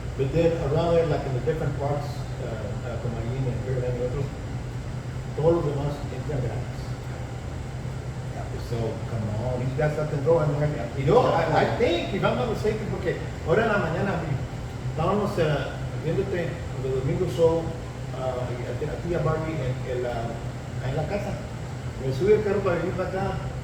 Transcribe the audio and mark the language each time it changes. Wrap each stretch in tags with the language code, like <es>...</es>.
<en>But then around there, like in the different parts,</en> <es>como allí en el Pearland y otros, todos los demás entran gratis.</es> <en>So, come on, he's got something going there. You know, I think, if I'm not mistaken,</en> <es>porque ahora en la mañana estábamos viéndote los domingos show a ti y a Barbie en la casa. Me subí el carro para venir para acá.</es>